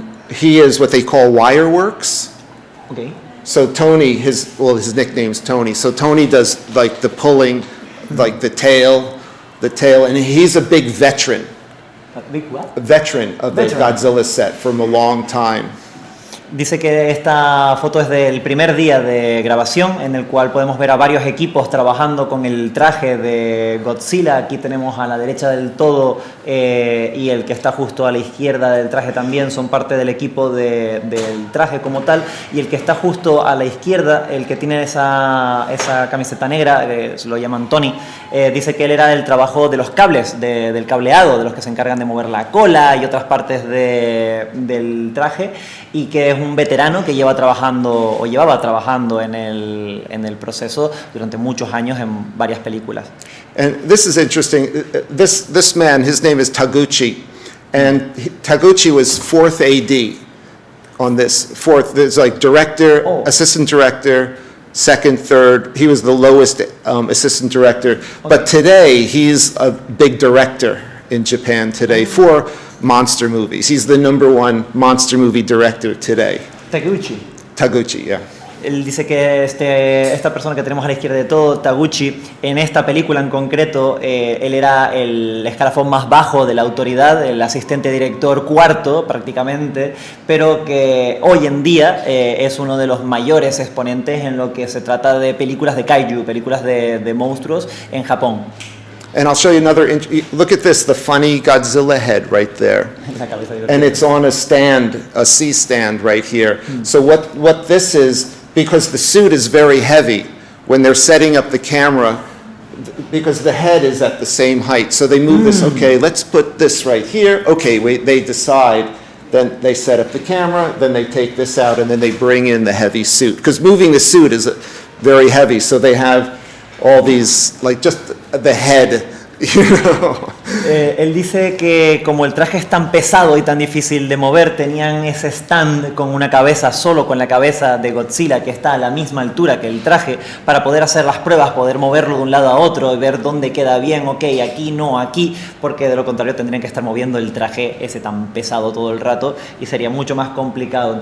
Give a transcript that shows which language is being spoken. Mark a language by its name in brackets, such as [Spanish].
[English] He is what they call wireworks. Okay. So Tony, his nickname's Tony. So Tony does like the pulling, like the tail, and he's a big veteran. A big what? A veteran of the Godzilla set from a long time. [Spanish] Dice que esta foto es del primer día de grabación, en el cual podemos ver a varios equipos trabajando con el traje de Godzilla. Aquí tenemos a la derecha del todo y el que está justo a la izquierda del traje también son parte del equipo del traje como tal. Y el que está justo a la izquierda, el que tiene esa camiseta negra, lo llaman Tony, dice que él era del trabajo de los cables, del cableado, de los que se encargan de mover la cola y otras partes del traje, y que es un veterano que llevaba trabajando en el proceso durante muchos años en varias películas. [English] And this is interesting. This man, his name is Taguchi, and Taguchi was fourth AD on this. Fourth, there's like director, assistant director, second, third. He was the lowest assistant director. Okay. But today, he's a big director in Japan today for monster movies. He's the #1 monster movie director today. Taguchi, yeah. [Spanish] Él dice que esta persona que tenemos a la izquierda de todo, Taguchi, en esta película en concreto, él era el escalafón más bajo de la autoridad, el asistente director cuarto prácticamente, pero que hoy en día es uno de los mayores exponentes en lo que se trata de películas de kaiju, películas de monstruos en Japón. [English] And I'll show you another, look at this, the funny Godzilla head right there. And it's on a stand, a C-stand right here. So what this is, because the suit is very heavy, when they're setting up the camera, because the head is at the same height, so they move this, okay, let's put this right here, okay, wait, they decide, then they set up the camera, then they take this out, and then they bring in the heavy suit. Because moving the suit is very heavy, so they have all these, like just the head, you know. [Spanish] Él dice que como el traje es tan pesado y tan difícil de mover, tenían ese stand con una cabeza, solo con la cabeza de Godzilla, que está a la misma altura que el traje, para poder hacer las pruebas, poder moverlo de un lado a otro y ver dónde queda bien, ok, aquí no, aquí, porque de lo contrario tendrían que estar moviendo el traje ese tan pesado todo el rato y sería mucho más complicado.